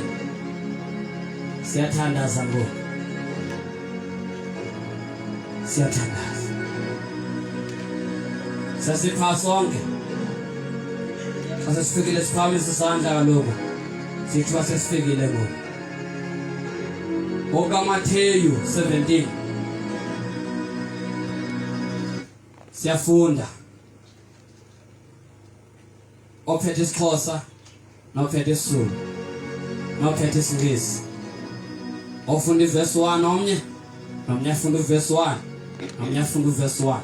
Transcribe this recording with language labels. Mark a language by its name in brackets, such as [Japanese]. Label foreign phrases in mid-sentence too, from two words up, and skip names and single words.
[Xhosa] Siyathandaza ngo. Siyathandaza. Sasipha sonke. Sasifikile siphakamise isandla kaloku. Sithi sesifikile ngo. Oka Matthew 17. Siyafunda. Ophethe isiXhosa, nophethe isiZulu, nophethe isiNgisi. Ofunda iverse 1 omnye, nomnye afunda iverse 1, nomnye afunda iverse 1.